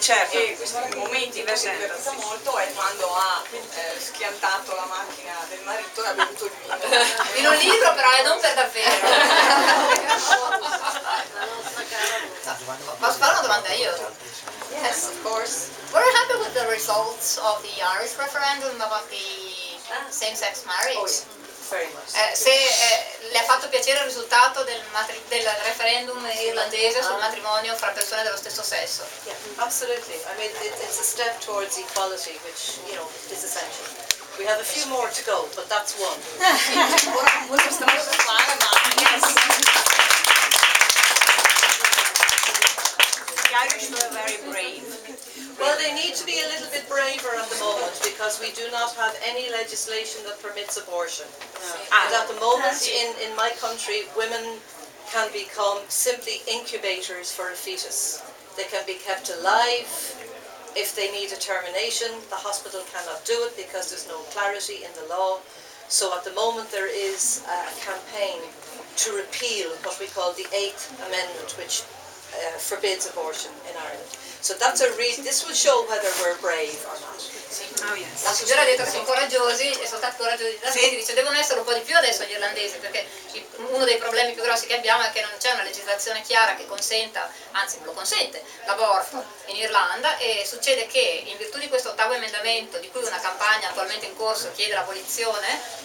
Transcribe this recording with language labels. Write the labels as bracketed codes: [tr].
[it] Certo. E questi momenti in cui si è divertita molto è quando ha schiantato la macchina del marito e ha bevuto il vino. In un libro però, non per davvero. Posso fare una domanda io? [en] Yes, of course. Were you happy with the results of the Irish referendum about the same-sex marriage? Oh, yeah. Very much. [it] Se le ha fatto piacere il risultato del referendum irlandese sul matrimonio fra persone dello stesso sesso? [en] Yeah, absolutely. I mean, it's a step towards equality, which, you know, is essential. We have a few more to go, but that's one. The Irish were very brave. Well, they need to be a little bit braver at the moment because we do not have any legislation that permits abortion. And at the moment in my country, women can become simply incubators for a fetus. They can be kept alive. If they need a termination, the hospital cannot do it because there's no clarity in the law. So at the moment there is a campaign to repeal what we call the 8th Amendment, which forbids abortion in Ireland. So that's this will show whether we're brave or not. Oh, yes. [it] La signora ha detto che sono coraggiosi e sono stati coraggiosi gli irlandesi, dice devono essere un po' di più adesso gli irlandesi, perché uno dei problemi più grossi che abbiamo è che non c'è una legislazione chiara che consenta, anzi non lo consente, l'aborto in Irlanda, e succede che in virtù di questo 8º emendamento, di cui una campagna attualmente in corso chiede l'abolizione,